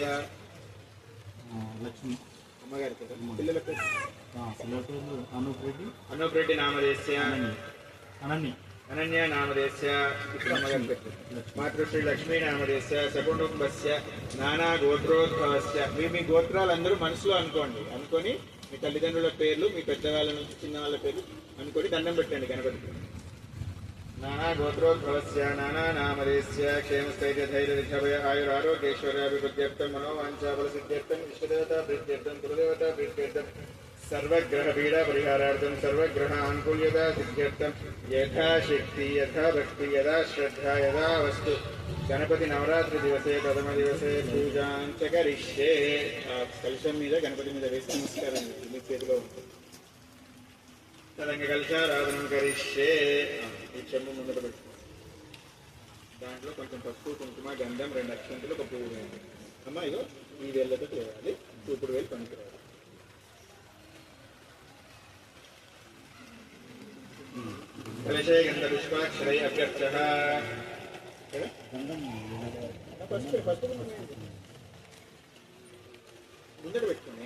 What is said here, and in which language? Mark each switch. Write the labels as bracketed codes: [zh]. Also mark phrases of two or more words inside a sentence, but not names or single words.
[te] लक्ष्मी అమ్మగారి పిల్లలకు [sa] अनूप रेड्डी नामधेयस्य अनन्या नामधेयस्य मातृश्री लक्ष्मी नामधेयस्य सकुटुंबस्य नाना गोत्रोद्भवस्य [te] మీ గోత్రాలందరూ మనసులో అనుకొని మీ తల్లిదండ్రుల పేర్లు మీ పెద్దవాళ్ళ నుంచి చిన్న వాళ్ళ పేర్లు అనుకొని దండం పెట్టండి గణపతికి. [sa] नाना गोत्रोद्भवस्य नाना नामधेयस्य क्षेमस्थैर्य धैर्य विद्याभय आयुरारोग्यैश्वर्याभिवृद्ध्यर्थं मनोवाञ्छाफलसिद्ध्यर्थं इष्टदेवता प्रीत्यर्थं कुलदेवता प्रीत्यर्थं सर्वग्रह पीड़ा परिहारार्थं सर्वग्रह आनुकूल्यता सिद्ध्यर्थं यथाशक्ति यथा भक्ति यदा श्रद्धा यदा वस्तु गणपति नवरात्रि दिवसे प्रथम दिवसे पूजां च करिष्ये. [te] కలశం మీద గణపతి మీద వేసి నమస్కారం మీ చేతిలో ఉంటుంది. [sa] తదంగ కలశారాధనం కరిష్యే. [te] ఈ చెంబు ముందట పెట్టుకో. దాంట్లో కొంచెం పసుపు కుంకుమ గంధం 2 అక్షంతలు ఒక పువ్వు వేయండి. అమ్మ ఇగో ఈ వేళ్ళతో చేయాలి, చూపుడు వేలు పనికిరావాలి. [sa] कलशे गंधपुष्पाक्षरै अभ्यर्थः ముందర